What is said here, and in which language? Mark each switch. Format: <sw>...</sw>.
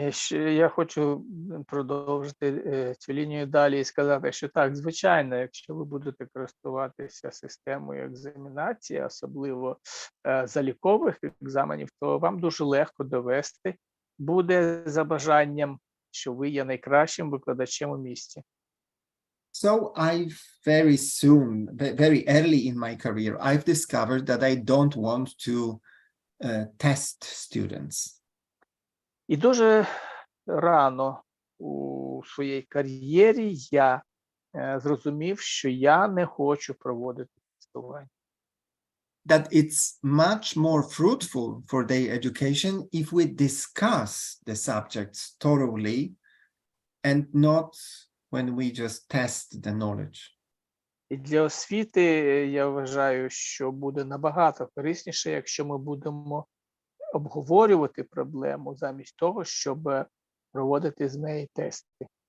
<uk>Я хочу продовжити цю лінію далі і сказати, що так, звичайно, якщо ви будете користуватися системою екзаменації, особливо залікових екзаменів, то вам дуже легко довести буде за що ви є найкращим викладачем у місті.</uk> <en>So very early in my career, I've discovered that I don't want to test students.</en> <uk>І дуже рано у своїй кар'єрі я зрозумів, що я не хочу проводити тестування.</uk> <en>that it's much more fruitful for their education if we discuss the subjects thoroughly and not when we just test the knowledge.</en> <uk>І для освіти я вважаю, що буде набагато корисніше, якщо ми будемо обговорювати проблему замість того, щоб проводити з неї тести.</uk>